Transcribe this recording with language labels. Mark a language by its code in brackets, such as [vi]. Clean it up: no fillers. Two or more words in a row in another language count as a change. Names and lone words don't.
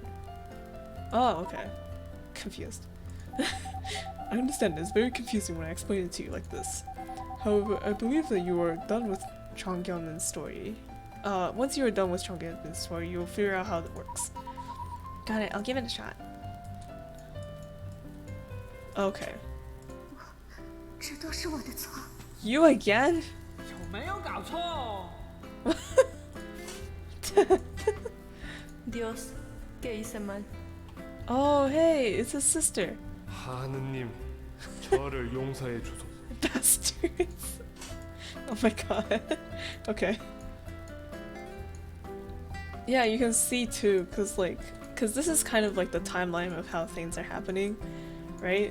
[en] Oh, okay. Confused. I understand, it's very confusing when I explain it to you like this. However, I believe that you are done with Chang Gyeolmin's story. Once you are done with Chang Gyeolmin's story, you'll figure out how it works. Got it, I'll give it a shot. Okay. [zh] 这都是我的错。 [en] You again? [zh] 有没有搞错？ [es] Dios, ¿qué hice mal? [en] Oh, hey, it's his sister. [ko] 하느님, 저를 용서해 주소서. [en] Bastards. Oh my god. Okay. Yeah, you can see too, cause this is kind of like the timeline of how things are happening, right?